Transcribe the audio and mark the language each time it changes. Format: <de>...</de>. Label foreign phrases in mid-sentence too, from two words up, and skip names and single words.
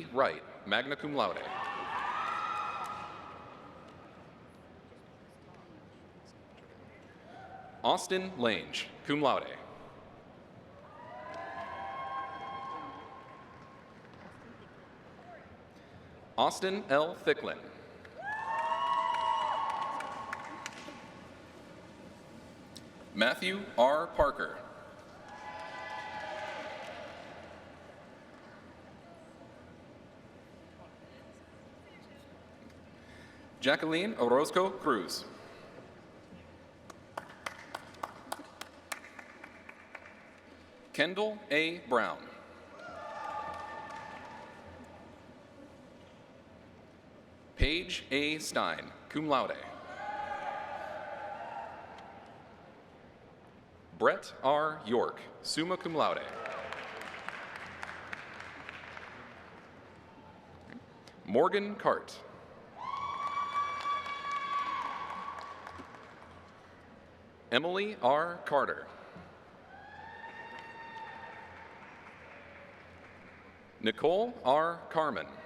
<la>Wright, magna cum laude. Austin Lange, cum laude.</la> <en>Austin L. Thicklin. Matthew R. Parker. Jacqueline Orozco Cruz. Kendall A. Brown. Paige A. Stein,</en> <la>cum laude. Brett R. York, summa cum laude.</la> <en>Morgan Cart. Emily R. Carter. Nicole R. Carmen.</en>